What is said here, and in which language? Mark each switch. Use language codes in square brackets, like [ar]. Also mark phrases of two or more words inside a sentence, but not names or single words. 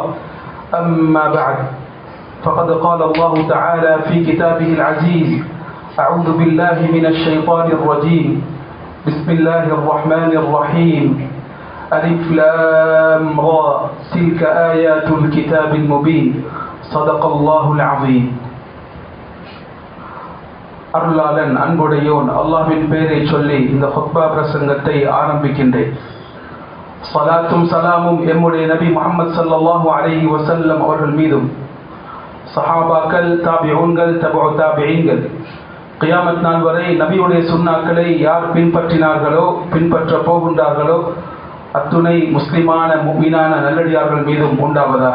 [ar] أما بعد، فقد قال الله تعالى في كتابه العزيز: أعوذ بالله من الشيطان الرجيم. بسم الله الرحمن الرحيم. ألف لام را تلك آيات الكتاب المبين. صدق الله العظيم. [ta] அருளாளன் அன்புடையோன் அல்லாஹ்வின் பெயரை சொல்லி இந்த ஹுத்பா பிரசங்கத்தை ஆரம்பிக்கின்றேன். ஸலாத்தும் சலாமும் எம்முடைய நபி முஹம்மது [ar] صلى الله عليه وسلم [ta] அவர்கள் மீதும், சஹாபாக்கள், தாபிஊன்கள், தபஉ தாபிஈன்கள், கியாமத் நாள் வரை நபியுடைய சுன்னாக்களை யார் பின்பற்றினார்களோ, பின்பற்ற போகின்றார்களோ, அத்துணை முஸ்லிமான முஃமினான நல்லடியார்கள் மீதும் உண்டாவதாக.